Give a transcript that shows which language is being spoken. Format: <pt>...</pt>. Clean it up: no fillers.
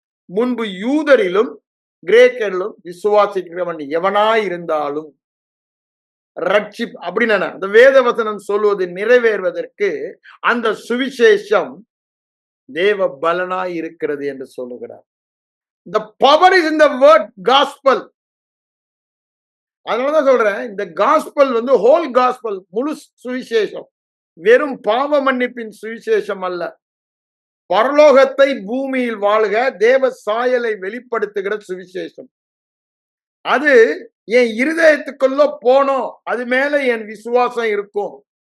<ta>முன்பு யூதரிலும் கிரேக்கரிலும் விசுவாசிக்கிறவன் எவனாய் இருந்தாலும் ரட்சிப் அப்படின்னு அந்த வேத வசனம் சொல்வது நிறைவேறுவதற்கு அந்த சுவிசேஷம் தேவ பலனாய் இருக்கிறது என்று சொல்லுகிறார்.</ta> <en>The power is in the word gospel.</en> <ta>அதனாலதான் சொல்றேன், இந்த காஸ்பல் வந்து ஹோல் காஸ்பல், முழு சுவிசேஷம், வெறும் பாவ மன்னிப்பின் சுவிசேஷம் அல்ல, பரலோகத்தை பூமியில் வாழ்க தேவ சாயலை வெளிப்படுத்துகிற சுவிசேஷம். அது என் இருதயத்துக்குள்ள போனோம், அது மேல என் விசுவாசம் இருக்கும்.</ta>